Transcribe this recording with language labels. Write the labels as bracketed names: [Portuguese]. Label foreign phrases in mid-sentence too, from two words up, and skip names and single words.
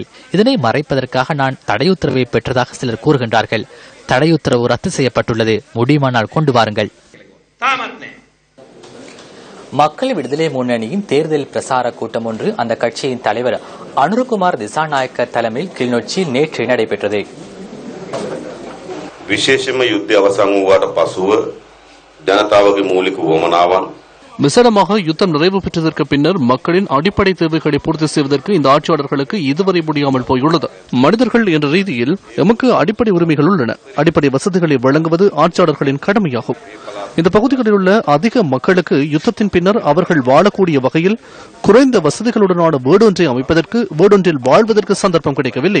[Tamil] இதனை மறைப்பதற்காக நான் தடை உத்தரவை பெற்றதாக சிலர் கூறுகின்றார்கள். தடை உத்தரவு ரத்து செய்யப்பட்டுள்ளது, முடியுமானால் கொண்டு வாருங்கள். மக்கள் விடுதலை முன்னணியின் தேர்தல் பிரசார கூட்டம் ஒன்று அந்த கட்சியின் தலைவர் அனுருகுமார் திசாநாயக்க தலைமையில் கிளிநொச்சியில் நேற்று நடைபெற்றது. [Sinhala] විශේෂම යුද්ධය අවසන් වූාට පසුව ජනතාවගේ මූලික වුවමනාවන් [Tamil] விசேடமாக யுத்தம் நிறைவு பெற்றதற்கு பின்னர் மக்களின் அடிப்படை தேவைகளை பூர்த்தி செய்வதற்கு இந்த ஆட்சியாளர்களுக்கு இதுவரை முடியாமல் போயுள்ளது. மனிதர்கள் என்ற ரீதியில் எமக்கு அடிப்படை உரிமைகள் உள்ளன. அடிப்படை வசதிகளை வழங்குவது ஆட்சியாளர்களின் கடமையாகும். இந்த பகுதிகளில் உள்ள அதிக மக்களுக்கு யுத்தத்தின் பின்னர் அவர்கள் வாழக்கூடிய வகையில் குறைந்த வசதிகளுடனான வீடொன்றை அமைப்பதற்கு, வீடொன்றில் வாழ்வதற்கு சந்தர்ப்பம் கிடைக்கவில்லை.